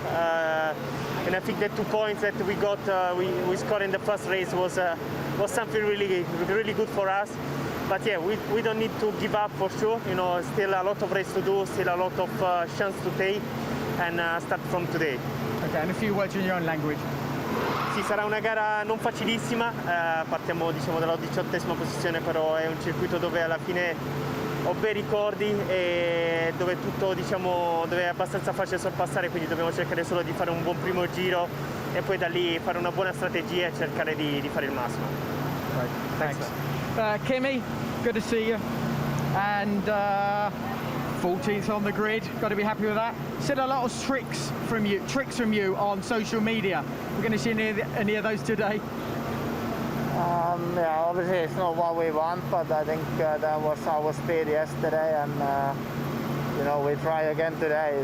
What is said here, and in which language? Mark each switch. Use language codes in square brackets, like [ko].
[en] And I think the 2 points that we got, we scored in the first race was something really good for us. But yeah, we don't need to give up for sure. You know, still a lot of race to do, still a lot of chance to take, and start from today. Okay, and a few words in your own language. [it] Sì, sarà una gara non facilissima. Partiamo, diciamo, dalla 18ª posizione, però è un circuito dove alla fine ho bei ricordi e dove tutto, diciamo, dove è abbastanza facile sorpassare, quindi dobbiamo cercare solo di fare un buon primo giro e poi da lì fare una buona strategia e cercare di fare il massimo. [en] Right, thanks. Kimi, good to see you. And 14th on the grid, got to be happy with that. Still a lot of tricks from you on social media. We're going to see any of those today? Yeah, obviously it's not what we want, but I think that was our speed yesterday, and you know, we try again today.